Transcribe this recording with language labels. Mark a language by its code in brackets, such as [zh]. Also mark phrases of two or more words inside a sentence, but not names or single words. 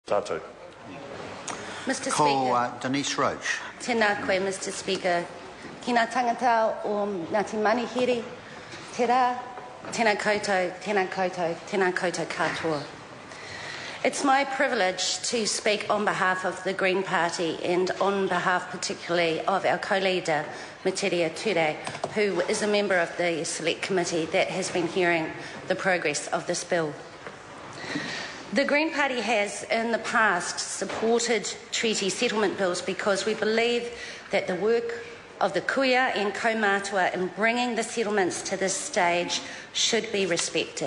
[mi] Tātou. [en] Mr. Call Speaker. Denise Roach. [mi] Tēnā koe, [en] Mr. Speaker. [mi] Ki ngā tangata o Ngāti Manuhiri, te rā, tēnā koutou, tēnā koutou, tēnā koutou katoa. [en] It's my privilege to speak on behalf of the Green Party and on behalf particularly of our co-leader, Manuhiri Ture, who is a member of the Select Committee that has been hearing the progress of this bill. The Green Party has in the past supported treaty settlement bills because we believe that the work of the kuia and kaumātua in bringing the settlements to this stage should be respected.